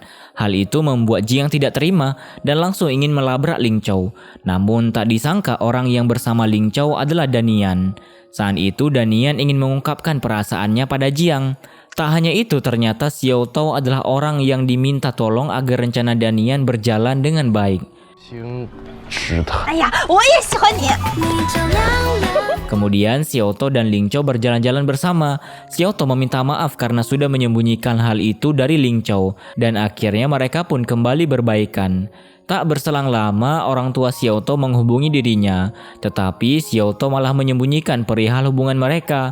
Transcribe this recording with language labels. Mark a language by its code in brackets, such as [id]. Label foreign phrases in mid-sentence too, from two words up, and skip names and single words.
[id] Hal itu membuat Jiang tidak terima dan langsung ingin melabrak Ling Chou. Namun tak disangka orang yang bersama Ling Chou adalah Danian. Saat itu Danian ingin mengungkapkan perasaannya pada Jiang. Tak hanya itu, ternyata Xiao Tao adalah orang yang diminta tolong agar rencana Danian berjalan dengan baik. [zh] 哎呀，我也喜欢你。 [id] Kemudian Xiao Tao dan Ling Chou berjalan-jalan bersama. Xiao Tao meminta maaf karena sudah menyembunyikan hal itu dari Ling Chou dan akhirnya mereka pun kembali berbaikan. Tak berselang lama orang tua Xiao Tao menghubungi dirinya, tetapi Xiao Tao malah menyembunyikan perihal hubungan mereka.